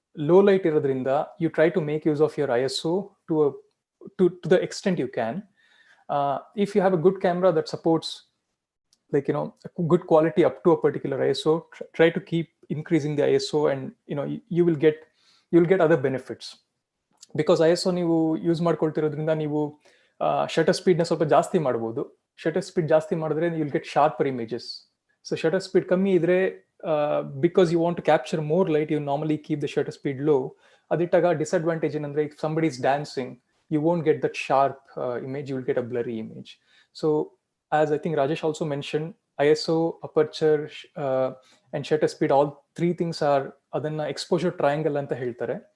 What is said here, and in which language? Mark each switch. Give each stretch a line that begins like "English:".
English: Low light irodrinda, you try to make use of your ISO to the extent you can. If you have a good camera that supports, like, you know, a good quality up to a particular ISO, try to keep increasing the ISO, and you know, you will get other benefits.
Kannada: Because ISO ನೀವು use ಮಾಡ್ಕೊಳ್ತಿರೋದ್ರಿಂದ ನೀವು shutter ಸ್ಪೀಡ್ನ ಸ್ವಲ್ಪ ಜಾಸ್ತಿ ಮಾಡ್ಬೋದು. Shutter speed ಜಾಸ್ತಿ ಮಾಡಿದ್ರೆ
English: You will get sharper images.
Kannada: So shutter speed ಕಮ್ಮಿ ಇದ್ರೆ,
English: Because you want to capture more light, you normally keep the shutter speed low.
Kannada: ಅದಿಟ್ಟಾಗ disadvantage ಏನಂದ್ರೆ,
English: If somebody is dancing, you won't get that sharp image, you will get a blurry image. So as I think Rajesh also mentioned, ISO, aperture, and shutter speed, all three things are
Kannada: adanna exposure triangle anta heltare.